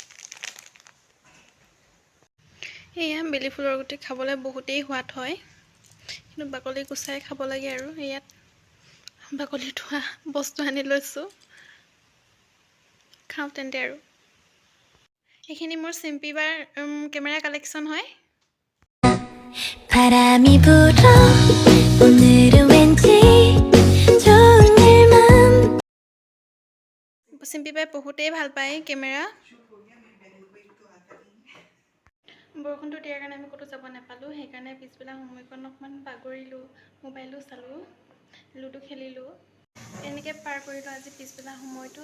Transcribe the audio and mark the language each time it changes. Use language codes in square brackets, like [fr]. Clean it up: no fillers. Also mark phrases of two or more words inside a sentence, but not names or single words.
[as] এয়া বেলি ফুলৰ গুটি খাবলৈ বহুতেই সোৱাদ হয়, কিন্তু বাকলি গুচাই খাব লাগে আৰু। ইয়াত বাকলি থোৱা বস্তু আনি লৈছোঁ, খাওঁ তেন্তে আৰু। এইখিনি মোৰ চিম্পিবাৰ [en] camera collection [as] হয়। [ko] 바람이 불어 오늘은 왠지 좋은 일만 [as] চিম্পিবাই বহুতেই ভাল পায় কেমেৰা। বৰষুণটো দিয়াৰ কাৰণে আমি ক'তো যাব নাপালোঁ, সেইকাৰণে পিছবেলা সময়কণ অকণমান বাগৰিলোঁ, মোবাইলো চালোঁ, লুডু খেলিলোঁ, এনেকৈ পাৰ কৰিলোঁ আজি পিছবেলা সময়টো।